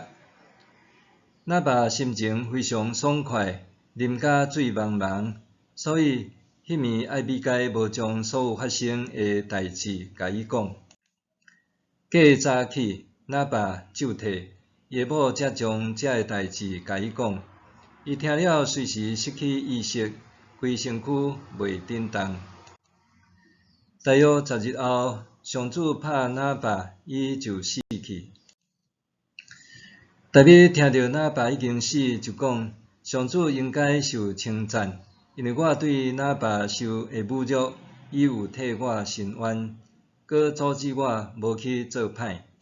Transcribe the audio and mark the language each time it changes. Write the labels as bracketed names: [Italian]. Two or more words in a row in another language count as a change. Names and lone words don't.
[Min Nan Chinese] 拿巴心情非常爽快，啉甲醉茫茫，所以迄暝艾比该无将所有发生的代志甲伊讲。过早起，拿巴就退。伊的某才将遮个代志甲伊讲，伊听了随时失去意识，规身躯袂振动。大约10日后，上主拍拿巴，伊就死去。大比听到拿巴已经死，就讲：上主应该受称赞，因为我对拿巴受的侮辱，伊有替我伸冤，搁阻止我无去做歹。